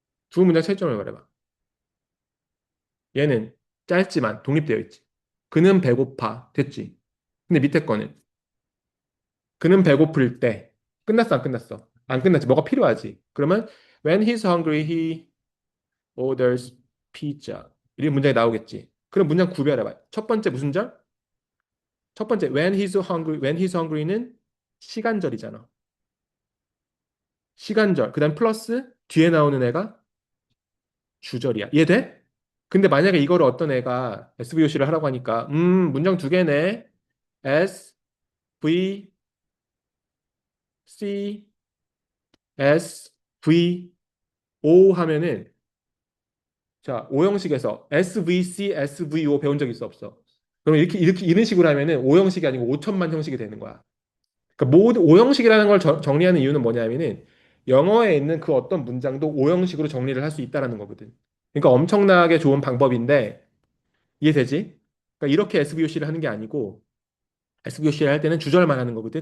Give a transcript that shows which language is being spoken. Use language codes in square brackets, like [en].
[ko] 두 문장 차이점을 말해봐. 얘는 짧지만 독립되어 있지. 그는 배고파. 됐지? 근데 밑에 거는 그는 배고플 때 끝났어 안 끝났어? 안 끝났지. 뭐가 필요하지? [en] 그러면 when he's hungry he orders pizza. [ko] 이런 문장이 나오겠지. 그럼 문장 구별해봐. 첫 번째 무슨 절? 첫 번째 [en] when he's hungry [ko] 는 시간절이잖아. 시간절. 그다음 플러스 뒤에 나오는 애가 주절이야. 이해돼? 근데 만약에 이거를 어떤 애가 SVOC를 하라고 하니까 문장 두 개네. S, V, C, S, V, O 하면은 자, 오형식에서 SVC, SVO 배운 적 있어 없어? 그럼 이렇게 이런 식으로 하면은 오형식이 아니고 5천만 형식이 되는 거야. 그러니까 모든 오형식이라는 걸 정리하는 이유는 뭐냐면은 영어에 있는 그 어떤 문장도 오형식으로 정리를 할 수 있다라는 거거든. 그러니까 엄청나게 좋은 방법인데 이해되지? 그러니까 이렇게 SVOC를 하는 게 아니고 SVOC를 할 때는 주절만 하는 거거든.